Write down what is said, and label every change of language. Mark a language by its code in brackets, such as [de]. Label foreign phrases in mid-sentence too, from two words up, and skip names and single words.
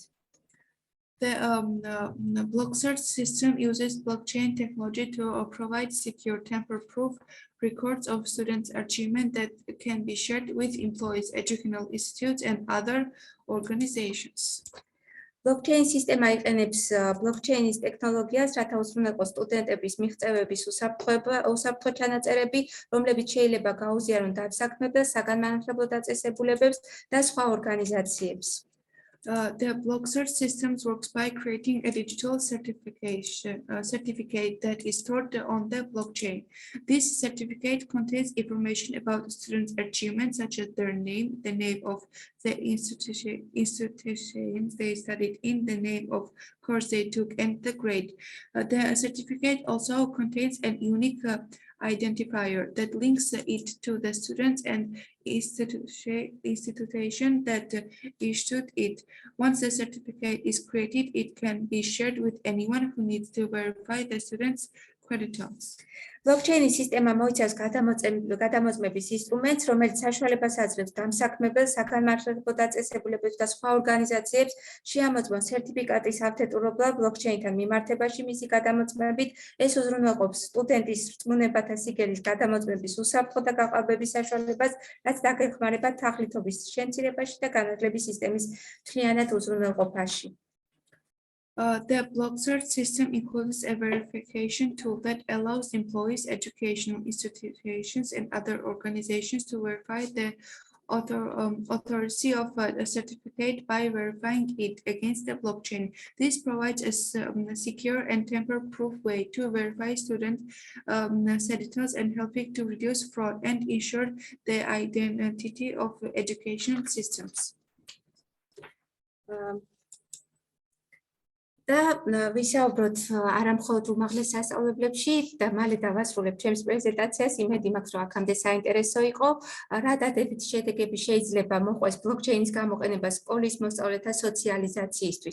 [en] The blocksearch system uses blockchain technology to provide secure tamper-proof records of students' achievement that can be shared with employees, educational institutes, and other organizations. [ka] Blockchain სისტემა იყენებს ბლოკჩეინის ტექნოლოგიას, რათა უზრუნველყოს სტუდენტების მიღწევების უსაფრთხო ჩანაწერები, რომლებიც შეიძლება გაუზიარონ დასაქმებელს, საგანმანათლებლო დაწესებულებებს და სხვა ორგანიზაციებს. [en] The blocksearch systems works by creating a digital certificate that is stored on the blockchain. This certificate contains information about students' achievements, such as their name, the name of the institutions they studied in, the name of course they took, and the grade. The certificate also contains a unique identifier that links it to the students and institution that issued it. Once the certificate is created, it can be shared with anyone who needs to verify the student's credentials. [ka] Blockchain სისტემა მოიცავს გადამოწმების ინსტრუმენტს, რომელიც საშუალებას აძლევს დამსაქმებელს, საგანმანათლებლო დაწესებულებებს და სხვა ორგანიზაციებს შეამოწმონ სერტიფიკატის ავთენტურობა ბლოკჩეინთან მიმართებაში მისი გადამოწმებით. ეს უზრუნველყოფს სტუდენტის რწმუნებათა სიგელის გადამოწმების უსაფრთხო და გაყალბების საშუალებას, რაც დაგეხმარება თაღლითობის შემცირებაში და განათლების სისტემის მთლიანად უზრუნველყოფაში. [en] The blocksearch system includes a verification tool that allows employees, educational institutions, and other organizations to verify the authority of a certificate by verifying it against the blockchain. This provides a secure and tamper-proof way to verify student status and helping to reduce fraud and ensure the identity of education systems. [ka] და ვისაუბროთ არა მხოლოდ უმაღლეს სასწავლებლებში და მალე დავასრულებ ჩემს პრეზენტაციას, იმედი მაქვს, რომ აქამდე საინტერესო იყო. რა დადებითი შედეგები შეიძლება მოყვეს ბლოკჩეინის გამოყენება სკოლის მოსწავლეთა სოციალიზაციისთვის.